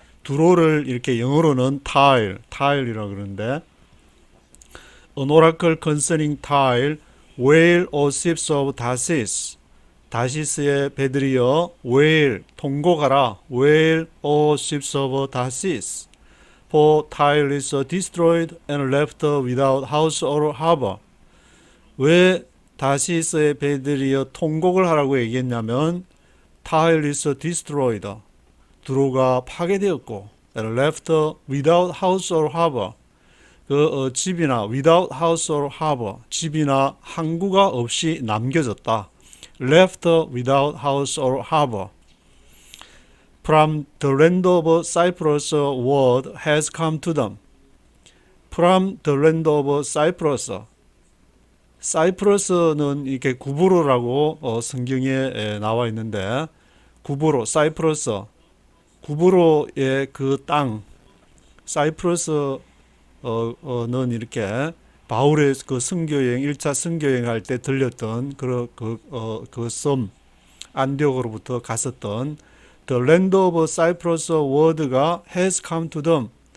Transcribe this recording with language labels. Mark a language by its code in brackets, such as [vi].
[ko] 두로를 이렇게 영어로는 tile이라고 그러는데 [en] An oracle concerning Tyre. Wail, O ships of Tarsus. [ko] 다시스의 배들이여 wail, 통곡하라. [en] Wail, O ships of Tarsus. For Tyre is destroyed and left without house or harbor. [ko] 왜 다시스의 배들이여 통곡을 하라고 얘기했냐면 [en] Tyre is destroyed. [ko] 두로가 파괴되었고 [en] and left without house or harbor. 집이나 without house or harbor. [ko] 집이나 항구가 없이 남겨졌다. [en] Left without house or harbor. From the land of Cyprus word has come to them. From the land of Cyprus. [ko] 사이프러스는 이렇게 구브로라고 성경에 나와 있는데 구브로, 사이프러스, 구브로의 그 땅, 사이프러스는 이렇게 바울의 그 선교여행 1차 선교여행 할 때 들렸던 그 섬 안디옥으로부터 갔었던 [en] The land of Cyprus word가 has come to them.